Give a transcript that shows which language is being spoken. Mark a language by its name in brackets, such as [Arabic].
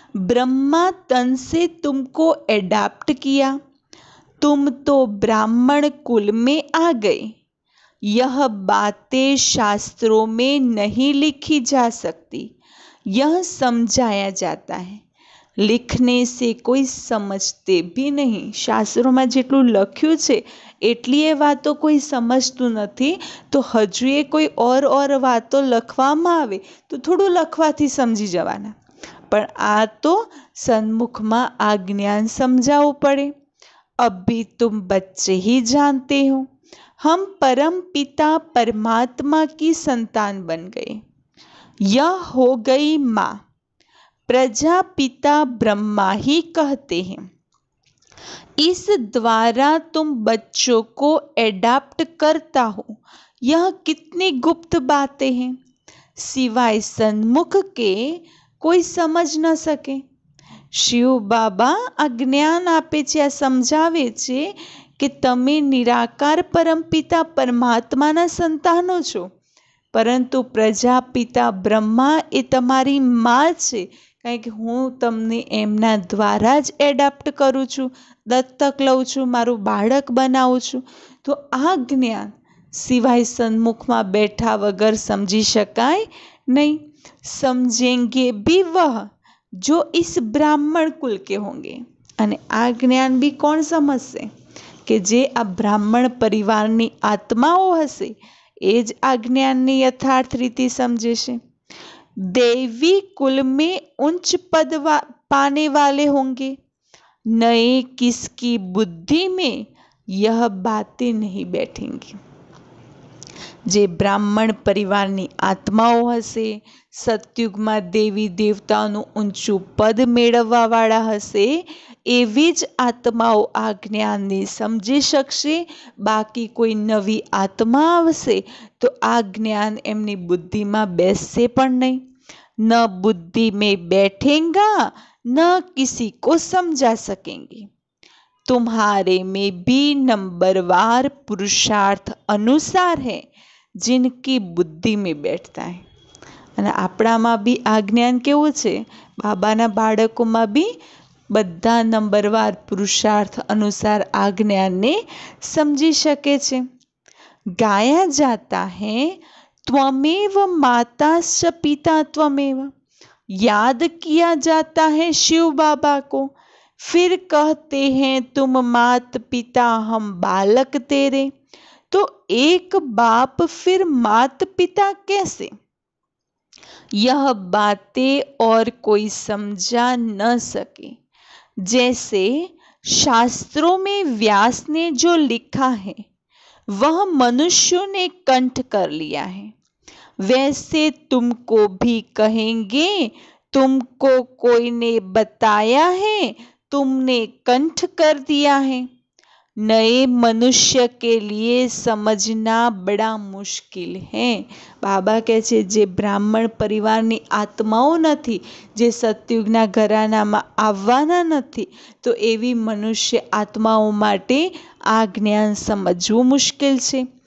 [Hindi] ब्रह्मा तन से तुमको एडाप्ट किया, तुम तो ब्राह्मण कुल में आ गए. यह बातें शास्त्रों में नहीं लिखी जा सकती, यह समझाया जाता है. लिखने से कोई समझते भी नहीं. [Gujarati] શાસ્ત્રોમાં જેટલું લખ્યું છે એટલી એ વાતો કોઈ સમજતું નથી, તો હજુ એ કોઈ ઓર વાતો લખવામાં આવે તો થોડું લખવાથી સમજી જવાના, પણ આ તો સન્મુખમાં આ જ્ઞાન સમજાવવું પડે. [Hindi] अब भी तुम बच्चे ही जानते हो, हम परम पिता परमात्मा की संतान बन गए. यह हो गई माँ. प्रजापिता ब्रह्मा ही कहते हैं. इस द्वारा तुम बच्चों को एडाप्ट करता हो. यह कितनी गुप्त बातें हैं, सिवाय सन्मुख के [Gujarati] કોઈ સમજ ન શકે. શિવ બાબા આ જ્ઞાન આપે છે, આ સમજાવે છે કે તમે નિરાકાર પરમપિતા પરમાત્માના સંતાનો છો, પરંતુ પ્રજાપિતા બ્રહ્મા એ તમારી માં છે. કારણ કે હું તમને એમના દ્વારા જ એડાપ્ટ કરું છું, દત્તક લઉં છું, મારું બાળક બનાવું છું. તો આ જ્ઞાન સિવાય સન્મુખમાં બેઠા વગર સમજી શકાય નહીં. [Hindi] समझेंगे भी वह जो इस ब्राह्मण कुल के होंगे. [Gujarati] અને આ જ્ઞાન બી કોણ સમજશે? કે જે આ બ્રાહ્મણ પરિવારની આત્માઓ હશે એ જ આ જ્ઞાનની યથાર્થ રીતે સમજે છે. [Hindi] देवी कुल में उच्च पद पाने वाले होंगे, नए किसकी बुद्धि में यह बातें नहीं बैठेंगी. [Gujarati] જે બ્રાહ્મણ પરિવારની આત્માઓ હશે, સતયુગમાં દેવી દેવતાઓનું ઊંચું પદ મેળવવાવાળા હશે, એવી જ આત્માઓ આ જ્ઞાનને સમજી શકશે. બાકી કોઈ નવી આત્મા આવશે તો આ જ્ઞાન એમની બુદ્ધિમાં બેસશે પણ નહીં. [Hindi] ન બુદ્ધિ में बैठेगा न किसी को समझा सकेंगे. तुम्हारे में भी नंबरवार पुरुषार्थ अनुसार है जिनकी बुद्धि में बैठता है. [Gujarati] અને આપણામાં બી આ જ્ઞાન કેવું છે? બાબાના બાળકોમાં બી બધા નંબરવાર પુરુષાર્થ અનુસાર આ જ્ઞાનને સમજી શકે છે. [Hindi] ગાયા જાતા હૈ [Sanskrit] त्वमेव माताश्च पिता त्वमेव. [Hindi] याद किया जाता है शिव बाबा को, फिर कहते हैं तुम मात पिता हम बालक तेरे. तो एक बाप फिर मात पिता कैसे? यह बातें और कोई समझा न सके. जैसे शास्त्रों में व्यास ने जो लिखा है वह मनुष्यों ने कंठ कर लिया है, वैसे तुमको भी कहेंगे। तुमको कोई ने बताया है, तुमने कंठ कर दिया है। नए मनुष्य के लिए समझना बड़ा मुश्किल है। [Gujarati] બાબા કહે છે જે બ્રાહ્મણ પરિવારની આત્માઓ નથી, જે સતયુગના ઘરાનામાં આવવાના નથી, તો એવી મનુષ્ય આત્માઓ માટે આ જ્ઞાન સમજવું મુશ્કેલ છે।